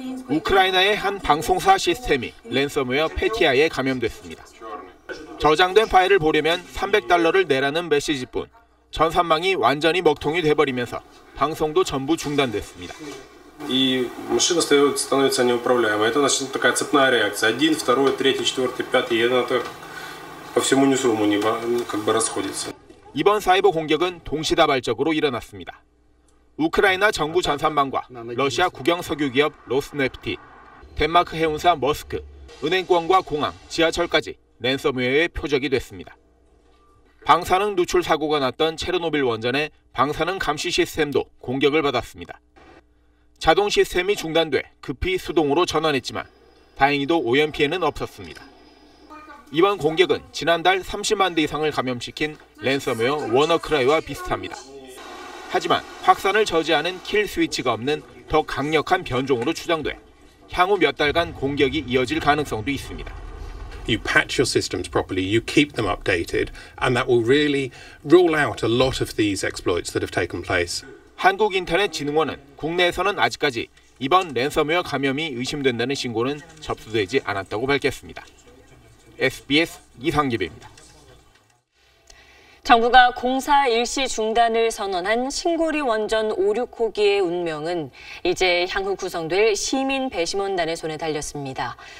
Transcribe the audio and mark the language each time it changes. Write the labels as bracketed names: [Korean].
[Korean] 우크라이나의 한 방송사 시스템이 랜섬웨어 페티아에 감염됐습니다. 저장된 파일을 보려면 $300를 내라는 메시지뿐 전산망이 완전히 먹통이 돼버리면서 방송도 전부 중단됐습니다. [Russian] И машина становится неуправляемой. Это значит такая цепная реакция. 1, 2, 3, 4, 5, и она по всему ньюсруму как бы расходится. [Korean] 이번 사이버 공격은 동시다발적으로 일어났습니다. 우크라이나 정부 전산망과 러시아 국영 석유 기업 로스네프티, 덴마크 해운사 머스크, 은행권과 공항, 지하철까지 랜섬웨어의 표적이 됐습니다. 방사능 누출 사고가 났던 체르노빌 원전의 방사능 감시 시스템도 공격을 받았습니다. 자동 시스템이 중단돼 급히 수동으로 전환했지만 다행히도 오염 피해는 없었습니다. 이번 공격은 지난달 30만 대 이상을 감염시킨 랜섬웨어 워너크라이와 비슷합니다. 하지만 확산을 저지하는 킬 스위치가 없는 더 강력한 변종으로 추정돼 향후 몇 달간 공격이 이어질 가능성도 있습니다. [English] You patch your systems properly, you keep them updated, and that will really rule out a lot of these exploits that have taken place. [Korean] 한국인터넷진흥원은 국내에서는 아직까지 이번 랜섬웨어 감염이 의심된다는 신고는 접수되지 않았다고 밝혔습니다. SBS 이상기배입니다. 정부가 공사 일시 중단을 선언한 신고리 원전 5, 6호기의 운명은 이제 향후 구성될 시민 배심원단의 손에 달렸습니다.